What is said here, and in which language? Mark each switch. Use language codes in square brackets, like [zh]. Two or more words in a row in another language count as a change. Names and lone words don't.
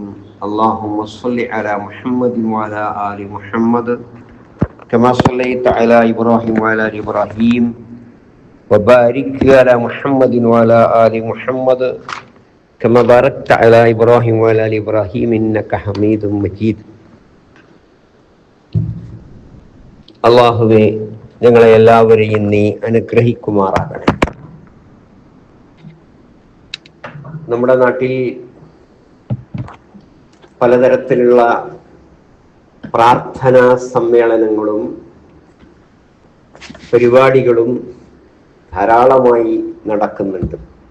[ar] اللهم صل على محمد وعلى آل محمد كما صليت على إبراهيم وعلى آل إبراهيم وبارك على محمد وعلى آل محمد كما باركت على إبراهيم وعلى آل إبراهيم إنك حميد مجيد. [ml] അള്ളാഹുവേ, ഞങ്ങളെ എല്ലാവരെയും നീ അനുഗ്രഹിക്കുമാറാകണേ. നമ്മുടെ നാട്ടിൽ പലതരത്തിലുള്ള പ്രാർത്ഥനാ സമ്മേളനങ്ങളും പരിപാടികളും ധാരാളമായി നടക്കുന്നുണ്ട്.